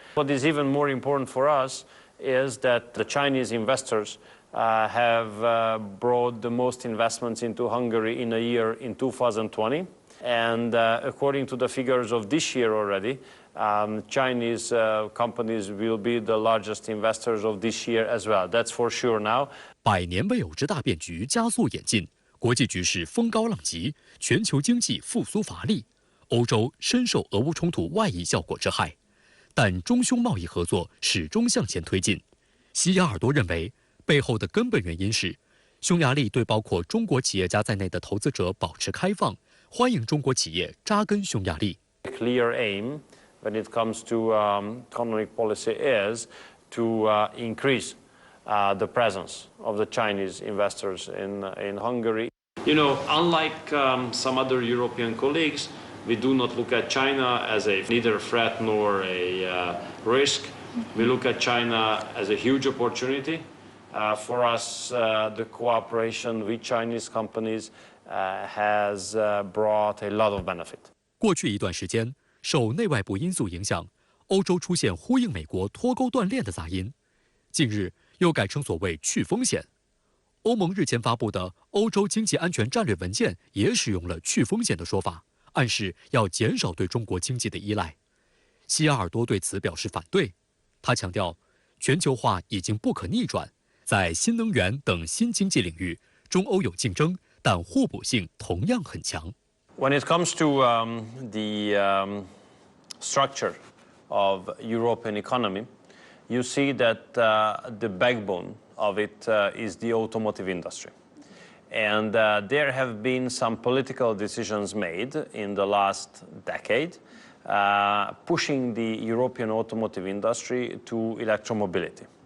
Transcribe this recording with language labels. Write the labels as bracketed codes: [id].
[en] What is even more important for us is that the Chinese investors have brought the most investments into Hungary in a year in 2020. And according to the figures of this year already, Chinese companies will be the largest investors of this year as well. That's for sure now. [zh] 100年未有之大变局加速演进，国际局势风高浪急，全球经济复苏乏力。欧洲深受俄乌冲突外溢效果之害，但中匈贸易合作始终向前推进。西雅尔多认为，背后的根本原因是，匈牙利对包括中国企业家在内的投资者保持开放，欢迎中国企业扎根匈牙利。 [en] Clear aim when it comes to economic policy is to increase the presence of the Chinese investors in Hungary. You know, unlike some other European colleagues, we do not look at China as neither a threat nor a risk. We look at China as a huge opportunity. For us, the cooperation with Chinese companies has brought a lot of benefit. [zh] 过去一段时间，受内外部因素影响，欧洲出现呼应美国脱钩断链的杂音。近日又改成所谓去风险。欧盟日前发布的欧洲经济安全战略文件也使用了去风险的说法，暗示要减少对中国经济的依赖。西雅尔多对此表示反对，他强调，全球化已经不可逆转，在新能源等新经济领域，中欧有竞争，但互补性同样很强。 [en] When it comes to the structure of European economy, you see that the backbone of it is the automotive industry. And there have been some political decisions made in the last decade pushing the European automotive industry to electromobility.